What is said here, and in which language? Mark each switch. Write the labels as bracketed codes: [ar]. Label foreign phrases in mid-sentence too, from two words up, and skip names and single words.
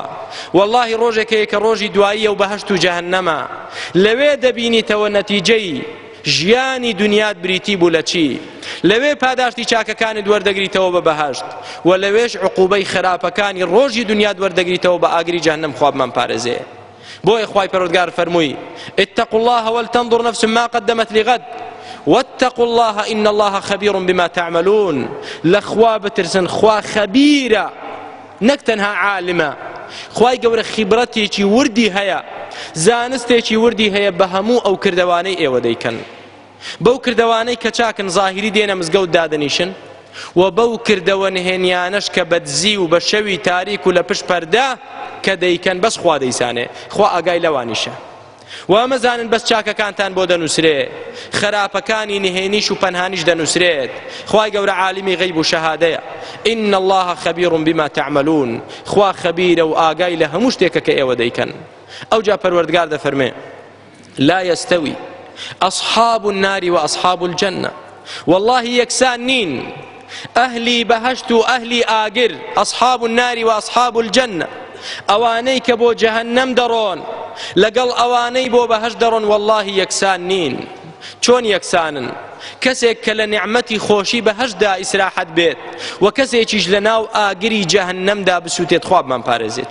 [ckb] واللهی ڕۆژێکەیە کە ڕۆژی دواییە و بەهەشت و جەهەنەمە، لەوێ دەبینیتەوە نەتیجەی ژیانی دنیات بریتی بوو لە چی، لەوێ پاداشتی چاکەکانت وەردەگریتەوە بە بەهەشت، و لەوێش عقوبەی خراپەکانی ڕۆژی دنیات وەردەگریتەوە بە ئاگری جەهەنەم خوا بمان پارێزێ. بۆیە خوای پەروەردگار فەرمووی [ar] اتقوا الله ولتنظر نفس ما قدمت لغد واتقوا الله إن الله خبير بما تعملون. [ckb] لخوا بترسن خوا خبيرة نەک تەنها عالمە، خوای گەورە خیبرەتێکی وردی هەیە، زانستێکی وردی هەیە بە هەموو ئەو کردەوانەی ئێوە دەیکەن، بەو کردەوانەی کە چاکن زاهیری دێنە مزگەوت دادەنیشن، و بەو کردەوە نهێنیانەش کە بەدزی و بە شەوی تاریک و لە پشت پەردە کە دەیکەن بەس خوا دەیسانێ، خوا ئاگای لەوانیشە. و ئەمەزانن بەس چاکەکانتان بۆ دەنووسرێ، خراپەکانی نهێنیش و پەنهانیش دەنووسرێت. خوای گەورە عالمی غەیب و شەهادەیە. [ar] إن الله خبير بما تعملون. [ckb] خوا خەبیرە و ئاگای لە هەموو شتێکە کە ئێوە دەیکەن. ئەوجا پەروەردگار دەفەرمێ [ar] لا يستوي أصحاب النار وأصحاب الجنة. [ckb] والله يكسان نين أهلي بهشت أهلي آقر، [ar] أصحاب النار وأصحاب الجنة. [ckb] ئەوانەی کە بۆ جەهەنەم دەڕۆن لەگەڵ ئەوانەی بۆ بەهەشت دەڕۆن والله یەکسان نین. چۆن یەکسانن؟ کەسێک کە لە نیعمەتی خۆشی بەهەشتدا ئیسراحەت بێت و کەسێکیش لە ناو ئاگری جەهەنەمدا بسووتێت خوا بمان پارێزێت.